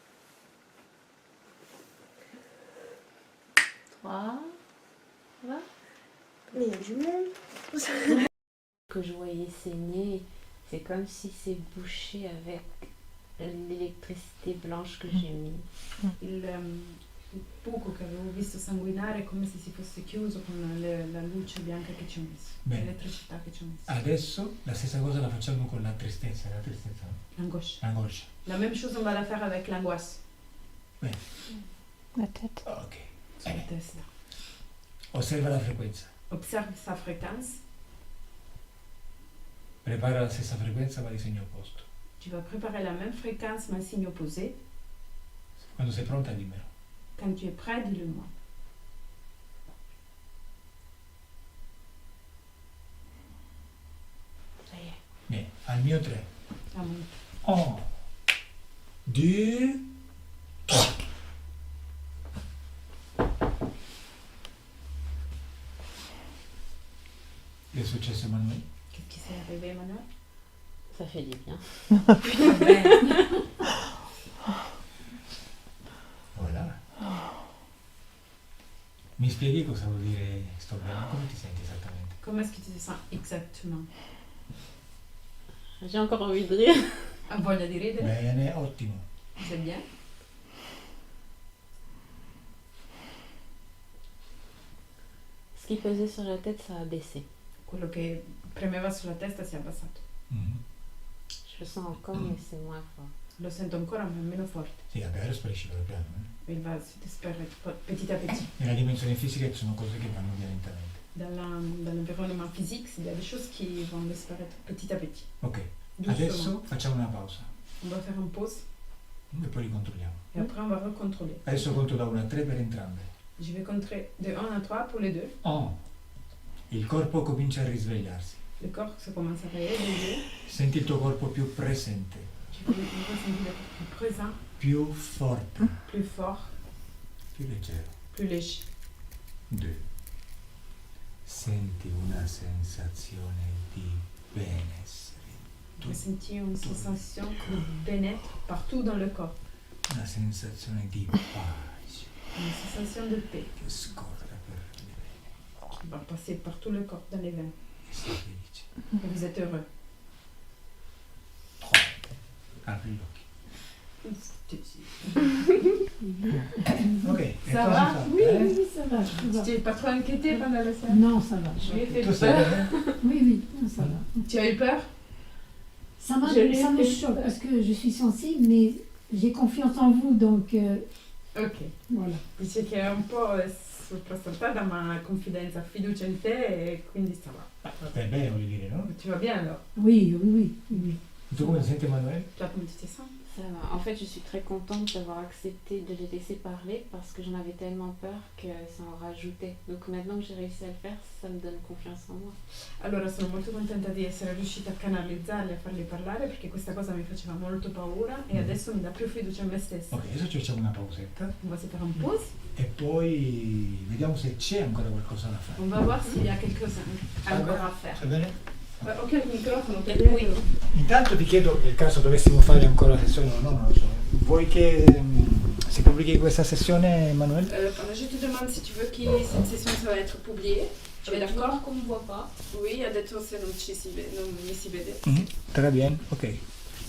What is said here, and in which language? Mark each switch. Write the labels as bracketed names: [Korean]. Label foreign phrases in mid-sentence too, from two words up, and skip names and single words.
[French] 3. Ça va? Mais il y a du monde. Que je voyais saigner, c'est comme si c'est bouché avec l'électricité blanche che j'ai mis. [Italian] Il buco che avevo visto sanguinare è come se si fosse chiuso con la luce bianca che ci ho messo, Bene. l'elettricità che ci ho messo. Adesso la stessa cosa la facciamo con la tristezza, no? L'angoscia. L'angoscia. [French] La même chose on va la faire avec l'angoisse [Italian] Bene, [French] La tête. [Italian] ok. sulla testa. Osserva la frequenza. [French] Observe sa fréquence. [Italian] Prepara la stessa frequenza ma di segno opposto. [French] Tu vas préparer la même fréquence mais signe opposé. [Italian] Quando sei pronta dimmelo. [French] Quand tu es prêt, dis-le-moi. Ça y est. [Italian] Bene, al mio 3. [French] Ah bon. [Italian] 1, 2, 3. Che è successo Emanuele? [French] Qu'est-ce qui s'est arrivé, Emmanuel? Ça fait du bien. Voilà. [Italian] Mi spieghi cosa vuol dire sto bene? Come ti senti esattamente? [French] Comment est-ce que tu te sens exactement? J'ai encore envie de rire. [Italian] Ah, voglia di ridere? Bene, ottimo. [French] C'est bien. Ce qui pesait sur la tête, ça a baissé. [Italian] Quello che premeva sulla testa si è abbassato. Mhm. [French] Je le sens encore, mais c'est moins fort. [Italian] Lo sento ancora ma è meno forte. Sì, vabbè, adesso sparisce piano piano. [French] Il va [Italian] si disperde [French] petit à petit. [Italian] Nella dimensione fisica ci sono cose che vanno via lentamente. [French] Dans l'environnement physique, il y a des choses qui vont disparaître petit à petit. [Italian] Ok, [French] Doucement. [Italian] adesso facciamo una pausa [French] On va faire une pause [Italian] e poi ricontrolliamo. [French] et après on va recontrôler. [Italian] Adesso conto da 1 a 3 per entrambe. [French] Je vais compter de 1 à 3 pour les deux. [Italian] 1. Il corpo comincia a risvegliarsi. [French] Le corps se commence à réveiller. [Italian] Senti il tuo corpo più presente, [French] Tu peux ressentir le corps plus présent, [Italian] più forte, [French] plus fort, [Italian] più leggero. [French] plus léger. [Italian] 2. Senti una sensazione di benessere. [French] Ressentir une sensation de bien-être partout dans le corps. [Italian] Una sensazione di pace [French] Une sensation de paix [Italian] che scorre per le vene. [French] qui va passer par tout le corps, dans les veines. [Italian] E sei felice. [French] Et vous êtes heureux. [Italian] 3. Apri gli occhi. Ok, e [French] Ça [Italian] cosa [French] va? [Italian] hai fatto, [French] Oui, [Italian] eh? [French] oui, oui, ça va. Tu t'es pas trop inquiété pendant le séance? Non, ça va. Je lui ai fait [Italian] Tu stai [French] peur. [Italian] bene? [French] Oui, oui, ça va. Tu as eu peur? Ça, Je l'ai ça me fait choque peur. parce que je suis sensible, mais j'ai confiance en vous, donc Ok. voilà. [Italian] Dice che è un po' soprassaltata ma ha confidenza, fiducia in te e quindi sta va. Stai bene, voglio dire, no? [French] Tu vas bien alors? Oui, oui, oui, oui. [Italian] Tu come ti senti Emanuele? [French] Toi, comment tu te sens? Ça va. En fait, je suis très contente d'avoir accepté de les laisser parler parce que j'en avais tellement peur que ça en rajoutait. Donc maintenant que j'ai réussi à le faire, ça me donne confiance en moi. [Italian] Allora sono molto contenta di essere riuscita a canalizzarli, a farli parlare perché questa cosa mi faceva molto paura e adesso mi dà più fiducia in me stessa. Ok, adesso ci facciamo una pausetta [French] On va se faire une pause, [Italian] e poi vediamo se c'è ancora qualcosa da fare. [French] on va voir s'il y a quelque chose encore à faire. [Italian] Va bene? Ok, il microfono per [French] Oui. [Italian] lui. Intanto ti chiedo, nel caso dovessimo fare ancora la sessione o no, non lo so, vuoi che si pubblichi questa sessione, Emanuele? [French] Je te demande si tu veux que cette session ça va être publiée. Tu es d'accord? qu'on ne voit pas. Oui, [Italian] adesso se non mi si vede. [French] Très bien, ok.